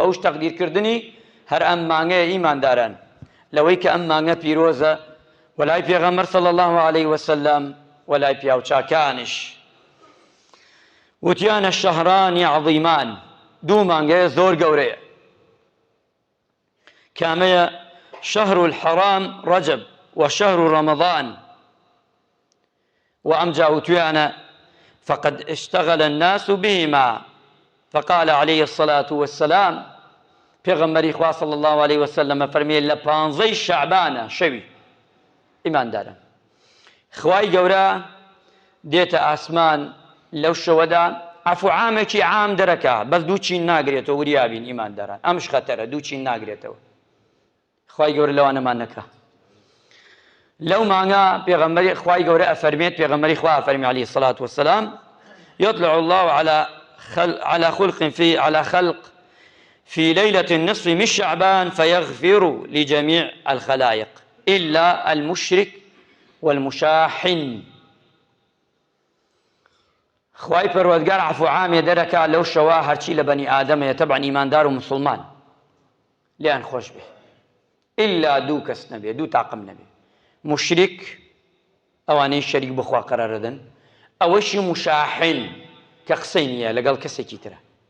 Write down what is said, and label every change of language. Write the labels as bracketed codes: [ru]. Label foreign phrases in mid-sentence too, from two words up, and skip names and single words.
[ckb] ئەوش تەقدیرکردنی هەر ئەم مانگەیە ئیمانداران لەوەی کە ئەم مانگە پیرۆزە وەلای پێغەمبەر [ar] صلی الله علیه وسلم [ckb] وەلای پیاوچاکانش. وتیانە شەهرانی عەظیمان، دوو مانگەیە زۆر گەورەیە. کامەیە؟ [ar] شهر الحرام رجب وشهر رمضان. [ckb] وأمجا وتيانا [ar] فقد اشتغل الناس بهما فقال عليه الصلاة والسلام [ckb] پیغمبری خوا [ar] صلی الله علیه وسلم [ckb] فرمی لپانزەی شعبانە شەوی ئیمانداران خوای گەورە دێتە ئاسمان لەو شەوەدا عەفو عامێکی عام دەرەکا بەس دوو چین ناگرێتەوە. وریابین ئیمانداران ئەمش خەتەرە، دوو چین ناگرێتەوە. خوای گەورە لەوانەمان نەکا. [ar] لو معنى [ckb] پیغمبری خوای گەورە ئەفەرمێت، پێغەمبەری خوا ئەفەرمی [ar] عەلەیهی الصلاة والسلام يطلع الله على خلق في ليلة النصف من شعبان فيغفر لجميع الخلائق إلا المشرك والمشاحن [ckb] خواي پەروەردگار عەفو عامێ دەرەکات لەو شەوە هەرچی لە بەنی ئادەمەیە تەبعەن ئیماندار و مسڵمان لیان خۆش بێ ئیلا دوو کەس نەبێ دوو تاقم نەبێ مشریک ئەوانەی شەریک بخوا قەرارەدەن ئەوەشی مشاحن کە قسەی نییە لەگەڵ کەسێکی ترە